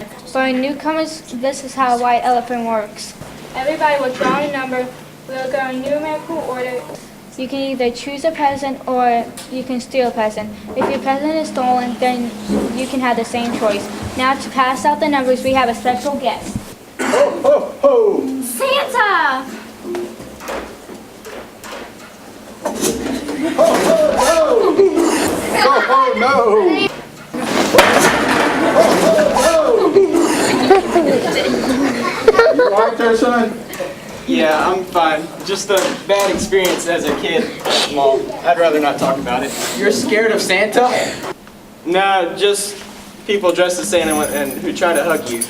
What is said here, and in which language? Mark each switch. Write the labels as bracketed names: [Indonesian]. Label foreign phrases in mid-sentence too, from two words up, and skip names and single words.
[English] For newcomers, this is how a white elephant works. Everybody will draw a number. We'll go in numerical order. You can either choose a present or you can steal a present. If your present is stolen, then you can have the same choice. Now to pass out the numbers, we have a special guest. Ho, ho, ho! Santa! Ho, ho, ho! Ho, ho, no! Ho, ho, ho! You all right there, son? Yeah, I'm fine. Just a bad experience as a kid. Well, I'd rather not talk about it. You're scared of Santa? No, just people dressed as Santa and who try to hug you.